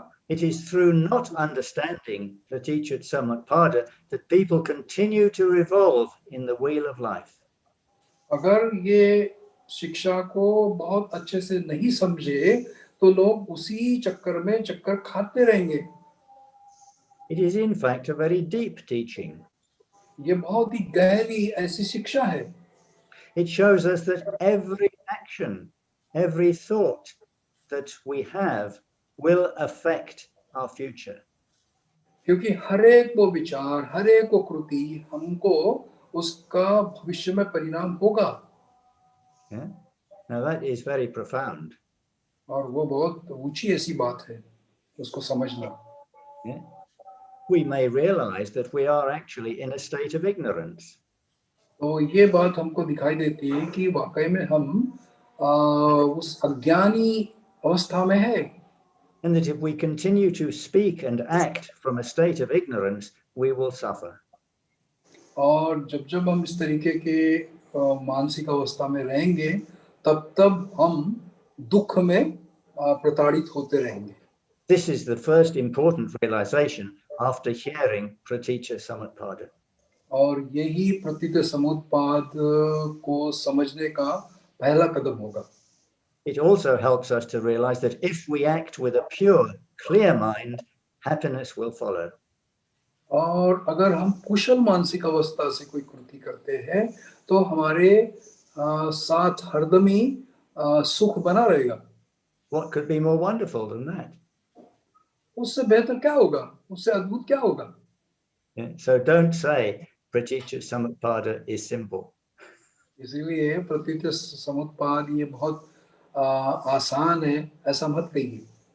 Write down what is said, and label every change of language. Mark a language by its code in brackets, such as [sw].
[en] It is through not understanding 𝗏𝗏𝗃 that people continue to revolve in the wheel of life. [hi] अगर ये शिक्षा को बहुत अच्छे से नहीं समझे तो लोग उसी चक्कर में चक्कर खाते रहेंगे. [en] It is in fact a very deep teaching. [hi] ये बहुत ही गहरी ऐसी शिक्षा है. [en] It shows us that every action, every thought that we have will affect our future. [hi] क्योंकि हर एक वो विचार, हर एक वो कृति हमको उसका भविष्य में परिणाम होगा. [en] Yeah? Now that is very profound. [hi] और वो बहुत ऊंची ऐसी बात है उसको समझना. [en] Yeah? We may realize that we are actually in a state of ignorance. [hi] तो ये बात हमको दिखाई देती है कि वाकई में हम उस अज्ञानी अवस्था में है. [en] And that if we continue to speak and act from a state of ignorance, we will suffer. [hi] और जब हम इस तरीके के मानसिक अवस्था में रहेंगे तब हम दुख में प्रताड़ित होते रहेंगे. [en] This is the first important realization after hearing 𝗏𝗏𝗃. [hi] और यही प्रतीत समुत्पाद को समझने का पहला कदम होगा. [en] It also helps us to realize that if we act with a pure, clear mind, happiness will follow. [hi] और अगर हम कुशल मानसिक अवस्था से कोई कृति करते हैं तो हमारे साथ हरदमी सुख बना रहेगा. [en] What could be more wonderful than that? [hi] उससे बेहतर क्या होगा? उससे अद्भुत क्या होगा? [en] Yeah, so don't say pratitya samutpada is simple. [hi] इसीलिए प्रतीत समुत्पाद ये बहुत आसान है, ऐसा मत कहिए.